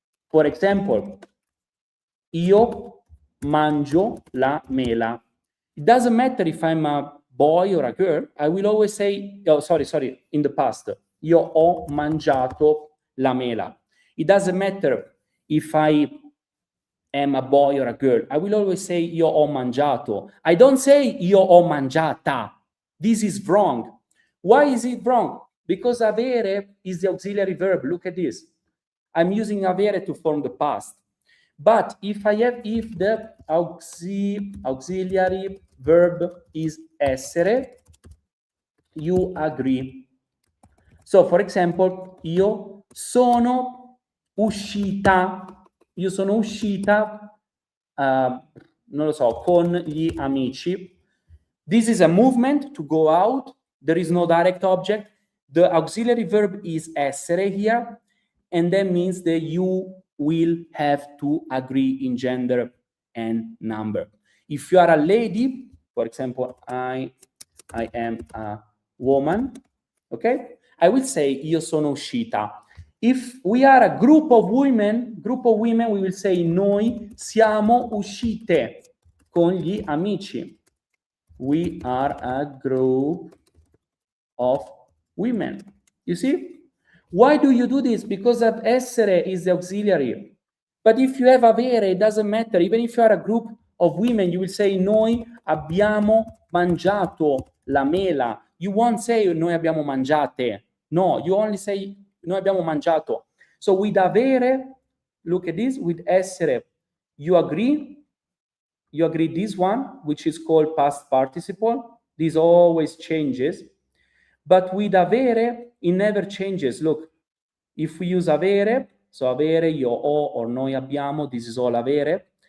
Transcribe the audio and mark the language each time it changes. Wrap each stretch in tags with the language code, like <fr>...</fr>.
<en>For example,</en> <it>io mangio la mela.</it> <en>It doesn't matter if I'm a boy or a girl. I will always say, oh, sorry, in the past.</en> <it>Io ho mangiato la mela.</it> <en>It doesn't matter if I am a boy or a girl. I will always say</en> <it>io ho mangiato.</it> <en>I don't say</en> <it>io ho mangiata.</it> <en>This is wrong. Why is it wrong? Because avere is the auxiliary verb. Look at this. I'm using avere to form the past. But if the auxiliary verb is essere, you agree. So, for example,</en> <it>io sono uscita. Io sono uscita, non lo so, con gli amici.</it> <en>This is a movement to go out. There is no direct object. The auxiliary verb is essere here, and that means that you will have to agree in gender and number. If you are a lady, for example, I am a woman, okay? I will say</en> <it>io sono uscita.</it> <en>If we are a group of women, we will say</en> <it>noi siamo uscite con gli amici.</it> <en>We are a group of women. You see? Why do you do this? Because of essere is the auxiliary. But if you have avere, it doesn't matter. Even if you are a group of women, you will say</en> <it>noi abbiamo mangiato la mela.</it> <en>You won't say</en> <it>noi abbiamo mangiate.</it> <en>No, you only say</en> <it>noi abbiamo mangiato.</it> <en>So with avere, look at this, with essere, you agree this one, which is called past participle. This always changes. But with avere, it never changes. Look, if we use avere, so avere,</en> <it>io ho,</it> <en>or</en> <it>noi abbiamo,</it> <en>this is all avere.</en>